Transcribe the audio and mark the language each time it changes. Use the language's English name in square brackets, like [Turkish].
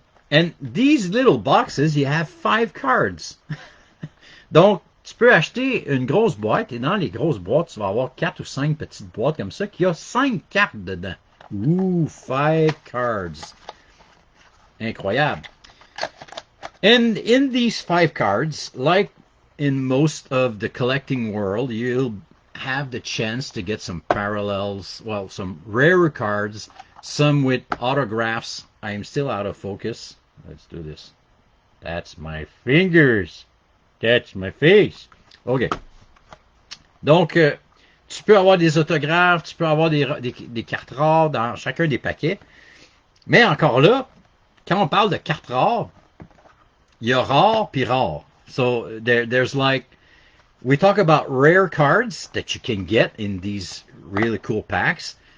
[English] And these little boxes, you have 5 cards. [French] Donc, tu peux acheter une grosse boîte, et dans les grosses boîtes, tu vas avoir 4 ou 5 petites boîtes comme ça, qui a 5 cartes dedans. [English] Ooh, 5 cards. [French] Incroyable. [English] And in these 5 cards, like in most of the collecting world, you'll have the chance to get some parallels, well, some rarer cards, some with autographs. I am still out of focus. Let's do this. That's my fingers. Catch my face. OK. [French] Donc, tu peux avoir des autographes, tu peux avoir des cartes rares dans chacun des paquets. Mais encore là, quand on parle de cartes rares, il y a rare puis rare. [English] So, there's like, we talk about rare cards that you can get in these really cool packs.